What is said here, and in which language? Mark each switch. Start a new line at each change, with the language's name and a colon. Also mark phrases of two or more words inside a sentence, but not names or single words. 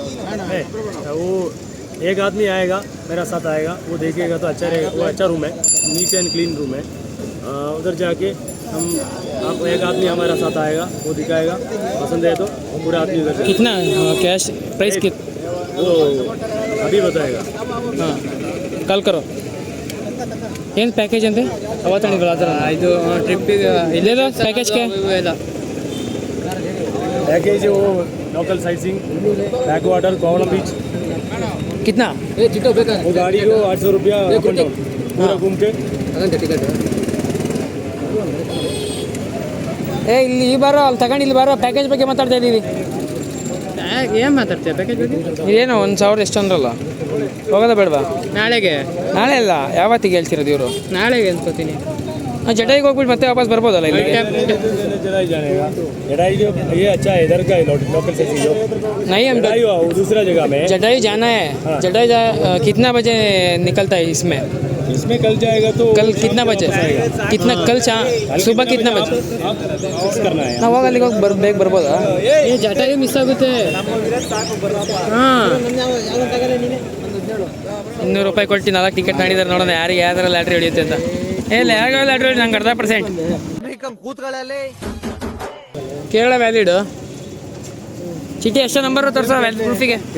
Hindi: वो एक आदमी आएगा मेरा साथ आएगा, वो देखेगा तो अच्छा रहेगा. वो अच्छा रूम है,
English: neat and clean room
Hindi: है. उधर जाके हम आप एक आदमी हमारा साथ आएगा, वो दिखाएगा, पसंद है तो पूरा आदमी उधर कितना
English: cash price
Hindi: कितना वो अभी बताएगा. हाँ कॉल करो.
Kannada: ಏನು ಪ್ಯಾಕೇಜ್ ಅಂತೆ ಅವತ್ತಣಿದ್ರು ಆ ಥರ ಇದು ಟ್ರಿಪ್ಪಿಗೆ ಇಲ್ಲೆಲ್ಲ ಪ್ಯಾಕೇಜ್ಗೆ ಇಲ್ಲ.
Hindi: पैकेज वो
English: local sight seeing, back water,
Hindi: कोवलम बीच. कितना? वो गाड़ी को 800 रुपया पूरा घूम के.
Kannada: ಏ ಇಲ್ಲಿ ಈ ಬಾರೋ ಅಲ್ಲಿ ತಗೊಂಡು ಇಲ್ಲಿ ಬಾರೋ. ಪ್ಯಾಕೇಜ್ ಬಗ್ಗೆ ಮಾತಾಡ್ತಾ ಇದ್ದೀವಿ. ಏನು ಮಾತಾಡ್ತೀಯ ಪ್ಯಾಕೇಜ್ ಬಗ್ಗೆ? ಇದೇನೋ 1,000 ಎಷ್ಟು ಅಂದ್ರಲ್ಲ. ಹೋಗೋದ ಬೇಡವಾ? ನಾಳೆಗೆ? ನಾಳೆ ಅಲ್ಲ, ಯಾವತ್ತಿಗೆ ಹೇಳ್ತಿರೋದು ಇವರು? ನಾಳೆಗೆ ಅನ್ಕೋತೀನಿ. जटाई को ಮತ್ತೆ ವಾಪಸ್ ಬರ್ಬೋದಲ್ಲ ಇಲ್ಲಿ?
Hindi: जटाई जानेगा. जटाई जो ये अच्छा है, इधर का लोकल से जो नहीं हम जटाई दूसरा जगह में जटाई जाना है. जटाई कितना बजे निकलता है इसमें? इसमें कल जाएगा तो कल कितना बजे? कितना कल सुबह कितना बजे फिक्स करना है.
Kannada: ನಾವು ಅಲ್ಲಿಗೆ ಹೋಗಿ ಬೇಗ ಬರ್ಬೋದಾ? ಈ ಜಟಾಯಿ ಮಿಸ್ ಆಗುತ್ತೆ. ಹಾಂ 200 ರೂಪಾಯಿ ಕೊಟ್ಟು 4 ಟಿಕೆಟ್ ಮಾಡಿದ್ದಾರೆ. ನೋಡೋಣ ಯಾರಿಗೆ ಯಾವ್ದಾರ ಲ್ಯಾಟ್ರಿ ಹೊಡಿಯುತ್ತೆ ಅಂತ. ಇಲ್ಲ ಯಾವಾಗ ಲ್ಯಾಟ್ರಿ ಹೊಡಿ ನಂಗೆ 0.5%. ಕೇರಳ ವ್ಯಾಲಿಡ್ ಚೀಟಿ ಎಷ್ಟು ನಂಬರ್ ತೋರಿಸೋ ವ್ಯಾಲಿಡ್ ಪ್ರೂಫಿಗೆ?